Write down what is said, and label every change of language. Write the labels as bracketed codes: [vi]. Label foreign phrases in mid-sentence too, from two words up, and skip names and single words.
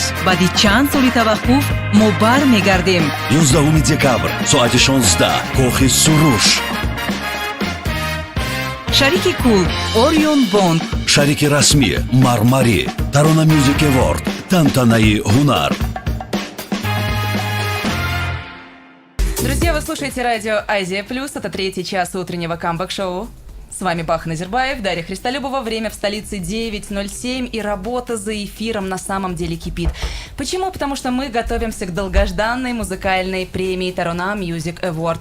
[tg] баъди чанд соли таваққуф мо бармегардем 11 декабр соати 16 кохи суруш шарики кул орион бонд шарики расмӣ мармари тарона мюзик эворд тантанаи ҳунар. [ru] Друзья, вы слушаете радио Азия Плюс. Это третий час утреннего камбэк-шоу. С вами Бахан Азербаев, Дарья Христолюбова. Время в столице 9:07, и работа за эфиром на самом деле кипит. Почему? Потому что мы готовимся к долгожданной музыкальной премии Тарона Music Award.